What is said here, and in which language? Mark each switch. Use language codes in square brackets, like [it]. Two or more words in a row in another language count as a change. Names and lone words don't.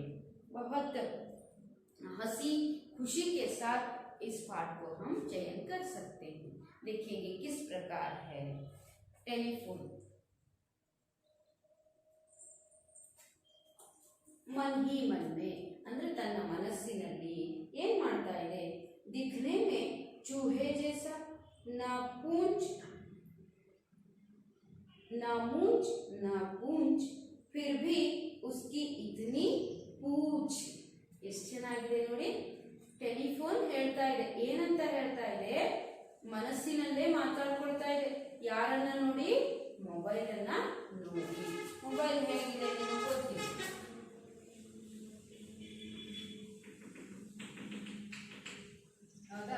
[hi] बहुत हंसी खुशी के साथ इस पाठ को हम चयन कर सकते हैं. देखेंगे किस प्रकार है टेलीफोन. मन ही मन में [kn] ಅಂದ್ರೆ ತನ್ನ ಮನಸ್ಸಿನಲ್ಲಿ ಏನ್ ಮಾಡ್ತಾ ಇದೆ? [hi] दिखने में चूहे जैसा, ना पूंछ ना मूंछ ना पूंछ, फिर भी उसकी इतनी पूछ. [kn] ಎಷ್ಟು ಚೆನ್ನಾಗಿದೆ ನೋಡಿ. ಟೆಲಿಫೋನ್ ಹೇಳ್ತಾ ಇದೆ. ಏನಂತ ಹೇಳ್ತಾ ಇದೆ? ಮನಸ್ಸಿನಲ್ಲೇ ಮಾತಾಡ್ಕೊಳ್ತಾ ಇದೆ. ಯಾರನ್ನ ನೋಡಿ? ಮೊಬೈಲ್ ಅನ್ನ ನೋಡಿ. ಮೊಬೈಲ್ ಹೇಗಿದೆ ನಿಮಗೆ ಗೊತ್ತಿದೆ. ಹೌದಾ?